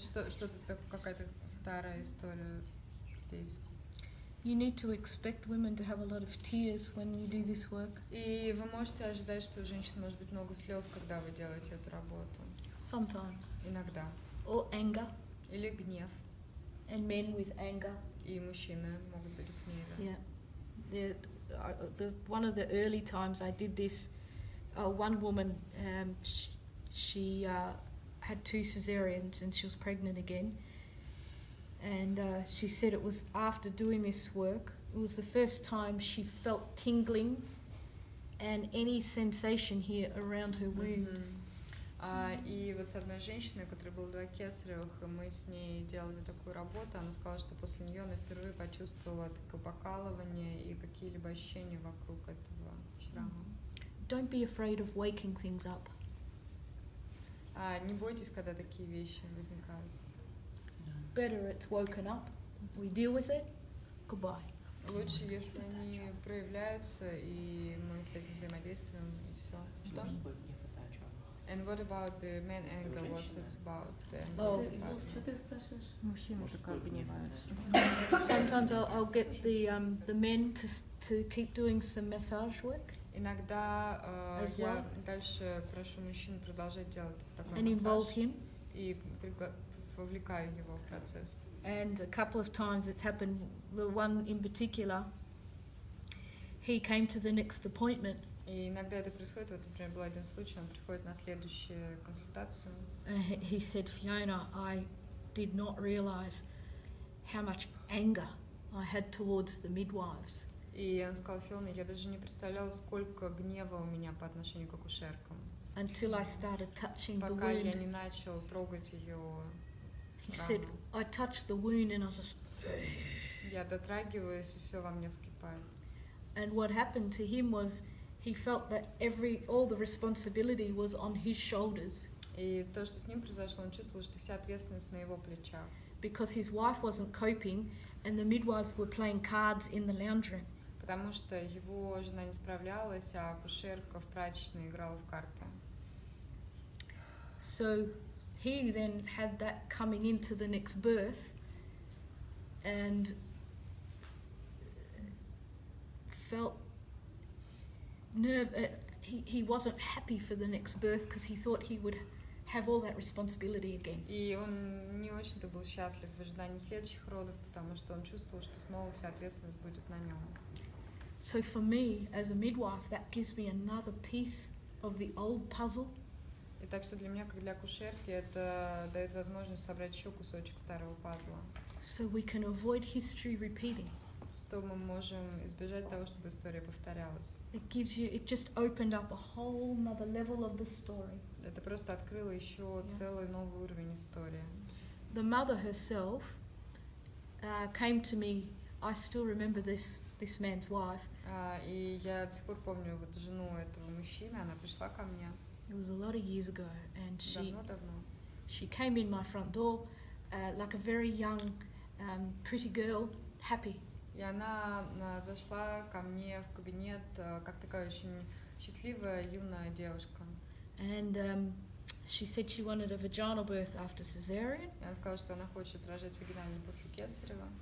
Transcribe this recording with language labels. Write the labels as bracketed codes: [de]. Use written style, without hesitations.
[ru] Что-то какая-то старая история здесь. [en] you need to expect women to have a lot of tears when you do this work. [ru] И вы можете ожидать, что у женщин может быть много слез, когда вы делаете эту работу. [en] Sometimes. [ru] Иногда. [en] Or anger. [ru] Или гнев. [en] And men with anger. [ru] И мужчины могут быть в гневе. [en] Yeah. One of the early times I did this, one woman, she had 2 cesareans and she was pregnant again. And she said it was after doing this work, it was the first time she felt tingling and any sensation here around her wound. [ru] И вот с одной женщиной, у которой было 2 кесаревых, и мы с ней делали такую работу, она сказала, что после нее она впервые почувствовала такое покалывание и какие-либо ощущения вокруг этого шрама. [en] Don't be afraid of waking things up. [ru] Не бойтесь, когда такие вещи возникают. [en] Better it's woken up, we deal with it, goodbye. [ru] Лучше, если они проявляются, и мы с этим взаимодействуем, и все. Что? [en] And what about the men anger? What's it about? [ru] Что ты спрашиваешь? Мужчины же как гневаются. [en] Sometimes I'll get the men to keep doing some massage work. [ru] Иногда я дальше прошу мужчин продолжать делать такой [en] and involve [ru] массаж [en] him. [ru] И вовлекаю его в процесс. [en] And a couple of times it's happened, the one in particular, he came to the next appointment. [ru] И иногда это происходит, вот, например, был один случай, он приходит на следующую консультацию. [en] He said, Fiona, I did not realize how much anger I had towards the midwives. [ru] И он сказал, Фиона, я даже не представляла, сколько гнева у меня по отношению к акушеркам. [en] Until I started touching the [ru] Пока я не [en] wound. [ru] начал трогать ее. [en] He said, I touched the wound and I was just... [ru] Я дотрагиваюсь, и все во мне вскипает. [en] And what happened to him was he felt that all the responsibility was on his shoulders. [ru] И то, что с ним произошло, он чувствовал, что вся ответственность на его плечах. [en] Because his wife wasn't coping and the midwives were playing cards in the lounge room. [ru] Потому что его жена не справлялась, а акушерка в прачечной играла в карты. [en] So he then had that coming into the next birth and felt he wasn't happy for the next birth because he thought he would have all that responsibility again. [ru] И он не очень-то был счастлив в ожидании следующих родов, потому что он чувствовал, что снова вся ответственность будет на нем. [en] So for me, as a midwife, that gives me another piece of the old puzzle. [ru] И так что для меня, как для акушерки, это дает возможность собрать еще кусочек старого пазла. [en] So we can avoid history repeating. [ru] Что мы можем избежать того, чтобы история повторялась. [en] It just opened up a whole another level of the story. [ru] Это просто открыло еще целый новый уровень истории. [en] The mother herself came to me. I still remember this man's wife. [ru] И я до сих пор помню вот жену этого мужчины, она пришла ко мне. [en] It was a lot of years ago, and [ru] Давно-давно. [en] she came in my front door like a very young, pretty girl, happy. [ru] И она зашла ко мне в кабинет как такая очень счастливая юная девушка. [en] And she said she wanted a vaginal birth after cesarean. [ru] И она сказала, что она хочет рожать вагинально после кесарева.